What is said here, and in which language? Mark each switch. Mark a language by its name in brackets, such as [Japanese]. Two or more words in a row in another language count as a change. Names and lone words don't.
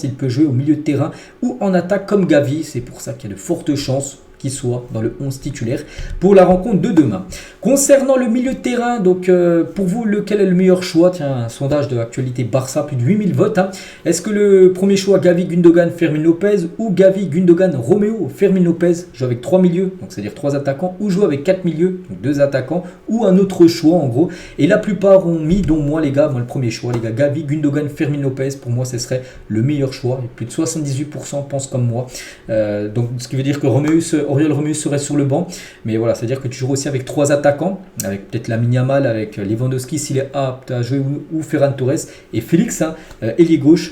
[French] Il peut jouer au milieu de terrain ou en attaque comme Gavi, c'est pour ça qu'il y a de fortes chances qu'il soit dans le 11 titulaire pour la rencontre de demain. Concernant le milieu de terrain, donc pour vous, lequel est le meilleur choix? Tiens, un sondage de l'actualité Barça, plus de 8000 votes. Est-ce que le premier choix, Gavi, Gundogan, Fermín López ou Gavi, Gundogan, Romeo, Fermín López, joue avec 3 milieux, donc c'est-à-dire 3 attaquants, ou joue avec 4 milieux, donc 2 attaquants, ou un autre choix en gros. Et la plupart ont mis, dont moi les gars, le premier choix, les gars, Gavi, Gundogan, Fermín López, pour moi ce serait le meilleur choix. Et plus de 78% pensent comme moi. Donc ce qui veut dire que Oriol Romeu serait sur le banc, mais voilà, c'est-à-dire que tu joues aussi avec 3 attaquants, avec peut-être Lamine Yamal, avec Lewandowski s'il est apte à jouer ou Ferran Torres et Félix, ailier gauche.